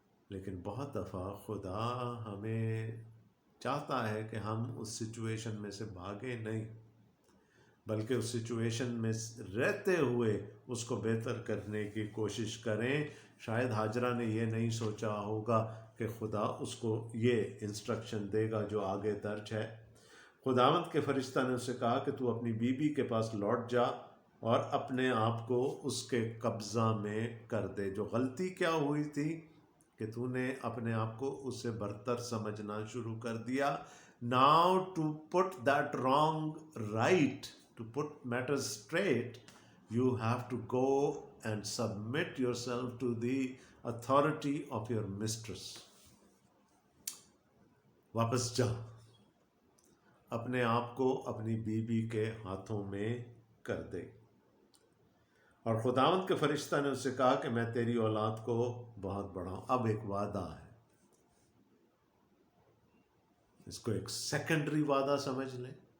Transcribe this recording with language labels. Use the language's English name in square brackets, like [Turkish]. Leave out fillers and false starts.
[Urdu] لیکن بہت دفعہ خدا ہمیں چاہتا ہے کہ ہم اس سچویشن میں سے بھاگیں نہیں، بلکہ اس سچویشن میں رہتے ہوئے اس کو بہتر کرنے کی کوشش کریں۔ شاید ہاجرہ نے یہ نہیں سوچا ہوگا کہ خدا اس کو یہ انسٹرکشن دے گا جو آگے درج ہے۔ خداوند کے فرشتہ نے اسے کہا کہ تو اپنی بیوی کے پاس لوٹ جا اور اپنے آپ کو اس کے قبضہ میں کر دے۔ جو غلطی کیا ہوئی تھی کہ تو نے اپنے آپ کو اس سے برتر سمجھنا شروع کر دیا، [English] Now, to put that wrong right, to put matters straight, you have to go and submit yourself to the authority of your mistress. [Urdu] واپس جا, اپنے آپ کو اپنی بیوی کے ہاتھوں میں کر دے. اور خداوند کے فرشتہ نے اس سے کہا کہ میں تیری اولاد کو بہت بڑھاؤں. اب ایک وعدہ ہے, اس کو ایک سیکنڈری وعدہ سمجھ لیں.